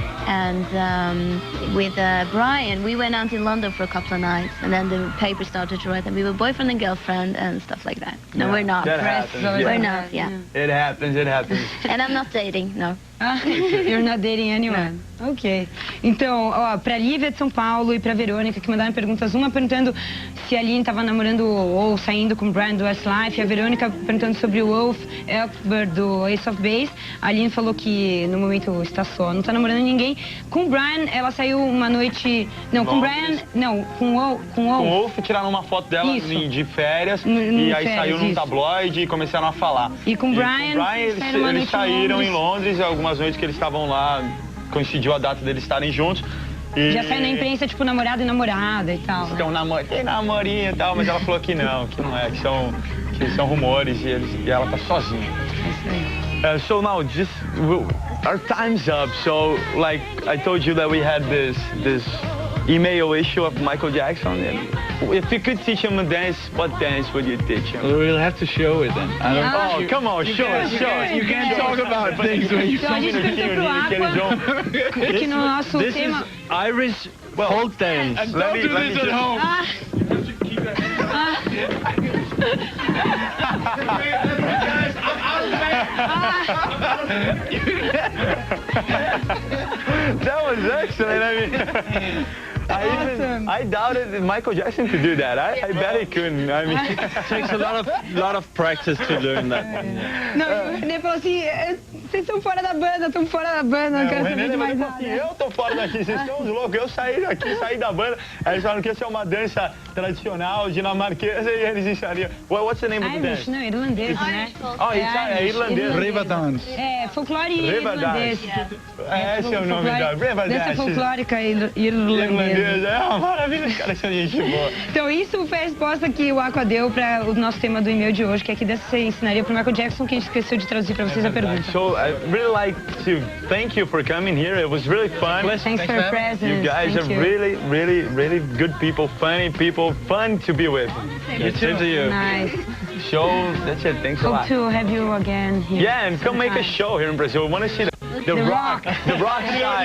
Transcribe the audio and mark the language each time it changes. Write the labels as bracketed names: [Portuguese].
[English] And with Brian, we went out in London for a couple of nights, and then the paper started to write that we were boyfriend and girlfriend and stuff like that. No, we're not. That happens, We're not, yeah. It happens. And I'm not dating, no. You're not dating anyone? No. Ok. [Portuguese] Então, ó, pra Lívia de São Paulo e pra Verônica, que mandaram perguntas, uma perguntando se a Lene tava namorando ou saindo com o Brian do Westlife, e a Verônica perguntando sobre o Wolf Ekberg do Ace of Base. A Lene falou que no momento está só, não tá namorando ninguém. Com o Brian, ela saiu uma noite... Não, com o Brian... Não, com o Wolf tiraram uma foto dela de férias, e aí saiu num tabloide e começaram a falar. E com o Brian eles saíram em Londres, algumas noites que eles estavam lá, coincidiu a data deles estarem juntos. E já saiu na imprensa, tipo, namorado e namorada e tal. Então, tem namorinho e tal, mas ela falou que não é, que são rumores e ela tá sozinha. [English] So now, our time's up. So, like I told you that we had this email issue of Michael Jackson. If you could teach him a dance, what dance would you teach him? We'll have to show it then. Come on, show us. You can't talk about things when you [Portuguese] então, a gente perguntou pro Aqua, que no nosso tema... [English] Irish folk dance. And don't do this at home. That was excellent. I mean, I doubted that Michael Jackson could do that. I bet he couldn't. I mean, it takes a lot of practice to learn that. [Portuguese] Não, o René falou assim, vocês estão fora da banda, não quero saber de mais nada. Eu tô fora daqui, vocês estão loucos, eu saí daqui, saí da banda. Aí eles falaram que ia ser uma dança tradicional, dinamarquesa, e eles ensariam. [English] What's the name of the dance? [Portuguese] Não, irlandês, né? É irlandês. Riva dance. É, folclore irlandês. Esse é o nome da Riva Dance. Dança folclórica irlandesa. É uma maravilha, os caras são gente boa. Então isso foi a resposta que o Aqua deu para o nosso tema do e-mail de hoje, que é que você ensinaria para o Michael Jackson, que a gente esqueceu de traduzir para vocês a pergunta. [English] So I really like to thank you for coming here. It was really fun. Thanks for your presence. You guys are really, really, really good people, funny people, fun to be with. You too. Nice. show. That's it. Thanks a Hope lot. to have you again here. Yeah, and come make a show here in Brazil. We want to see the rock side.